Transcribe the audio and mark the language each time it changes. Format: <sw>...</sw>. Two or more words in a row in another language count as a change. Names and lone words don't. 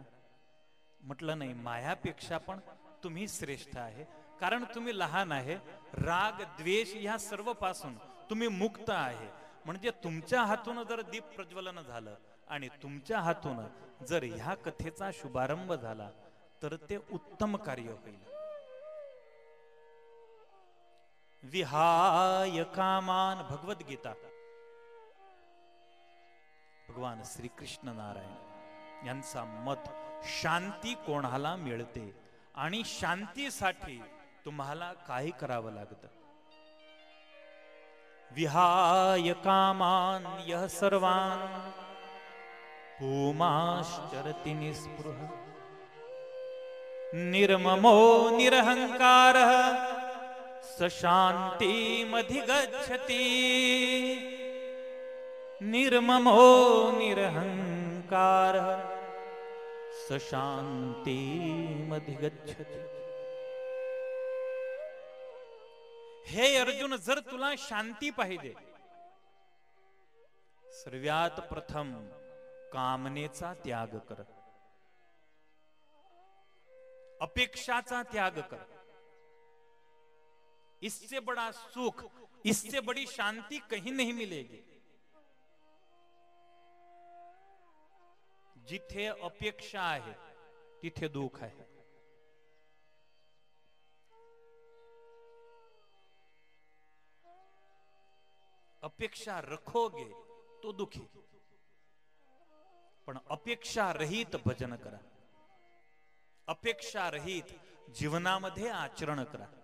<mr>म्हटलं नाही, मायापेक्षा पण तुम्ही श्रेष्ठ आहे, कारण तुम्ही लहान आहे. राग द्वेष ह्या सर्व पासून तुम्ही मुक्त आहे. म्हणजे तुमच्या हातून जर दीप प्रज्वलन झालं आणि तुमच्या हातून जर ह्या कथेचा शुभारंभ झाला तर ते उत्तम कार्य होईल.</mr> <sa>विहाय कामान, भगवद्गीता.</sa> <mr>भगवान श्री कृष्ण नारायण यांचा मत, शांती कोणाला मिळते आणि शांतीसाठी तुम्हाला काय करावं लागतं?</mr> <sa>विहाय कामान यः सर्वान पुमाश्चरति निस्पृह निर्ममो निरहंकारः स शान्तिमधिगच्छति. निर्ममो निरहंकारः स शान्तिमधिगच्छति.</sa> <mr>हे अर्जुन, जर तुला शांती पाहिजे, सर्वात प्रथम कामनेचा त्याग कर, अपेक्षाचा त्याग कर.</mr> <hi>इससे बड़ा सुख, इससे बड़ी शांति कहीं नहीं मिलेगी.</hi> <mr>जिथे अपेक्षा आहे तिथे दुःख आहे.</mr> <hi>अपेक्षा रखोगे तो दुखी,</hi> <mr>पण अपेक्षा रहित भजन करा, अपेक्षा रहित जीवनामध्ये आचरण करा.</mr>